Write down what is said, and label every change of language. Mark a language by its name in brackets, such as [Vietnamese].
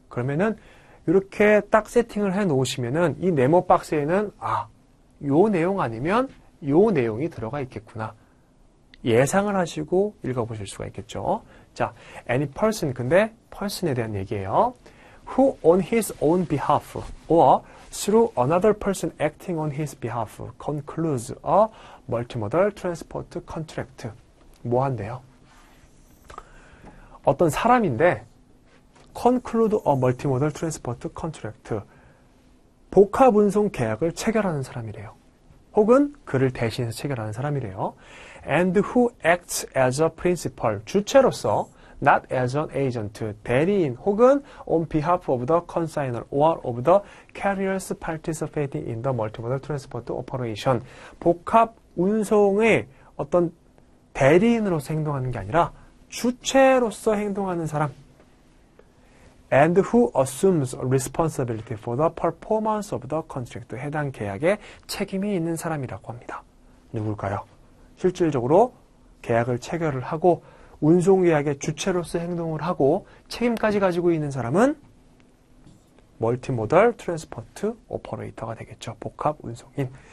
[Korean] 그러면은 이렇게 딱 세팅을 해 놓으시면은 이 네모 박스에는 요 내용 아니면 요 내용이 들어가 있겠구나. 예상을 하시고 읽어보실 수가 있겠죠. 자, [English] any person, [Korean] 근데 person에 대한 얘기예요. [English] who on his own behalf or through another person acting on his behalf concludes a multimodal transport contract. [Korean] 뭐 한대요? 어떤 사람인데 [English] conclude a multimodal transport contract. [Korean] 복합 운송 계약을 체결하는 사람이래요. 혹은 그를 대신해서 체결하는 사람이래요. [English] And who acts as a principal, [Korean] 주체로서, [English] not as an agent, [Korean] 대리인, 혹은 [English] on behalf of the consignor or of the carriers participating in the multimodal transport operation. [Korean] 복합 운송의 어떤 대리인으로서 행동하는 게 아니라 주체로서 행동하는 사람. [English] And who assumes responsibility for the performance of the contract. [Korean] 해당 계약에 책임이 있는 사람이라고 합니다. 누굴까요? 실질적으로 계약을 체결을 하고 운송계약의 주체로서 행동을 하고 책임까지 가지고 있는 사람은 멀티모달 트랜스포트 오퍼레이터가 되겠죠. 복합 운송인.